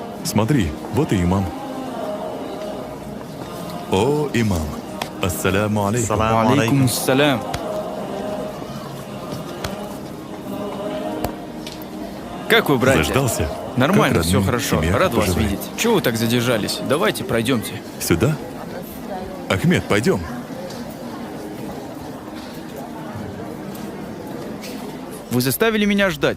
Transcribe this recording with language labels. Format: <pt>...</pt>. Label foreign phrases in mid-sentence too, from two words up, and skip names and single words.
<ru>Смотри, вот и имам. О, имам.</ru> <ar>السلام عليكم. عليكم السلام.</ar> <ru>Как вы, братья? Заждался? Нормально, Как все родные, хорошо. семья, Рад вас поживает? видеть. Чего вы так задержались? Давайте пройдемте. Сюда? Ахмед, пойдем. Вы заставили меня ждать.</ru>